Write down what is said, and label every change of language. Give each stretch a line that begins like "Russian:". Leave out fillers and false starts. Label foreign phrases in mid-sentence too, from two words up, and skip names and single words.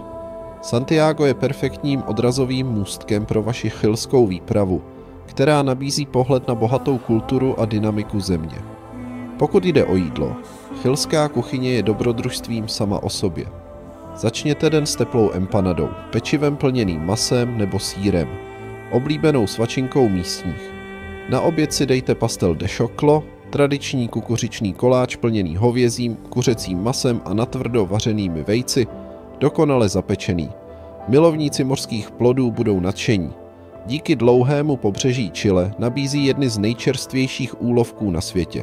Czech: Santiago je perfektním odrazovým můstkem pro vaši chilskou výpravu, která nabízí pohled na bohatou kulturu a dynamiku země. Pokud jde o jídlo, chilská kuchyně je dobrodružstvím sama o sobě. Začněte den s teplou empanadou, pečivem plněným masem nebo sýrem, oblíbenou svačinkou místních. Na oběd si dejte
Spanish: pastel de choclo,
Czech: tradiční kukuřičný koláč plněný hovězím, kuřecím masem a natvrdo vařenými vejci, dokonale zapečený. Milovníci mořských plodů budou nadšení. Díky dlouhému pobřeží Chile nabízí jedny z nejčerstvějších úlovků na světě.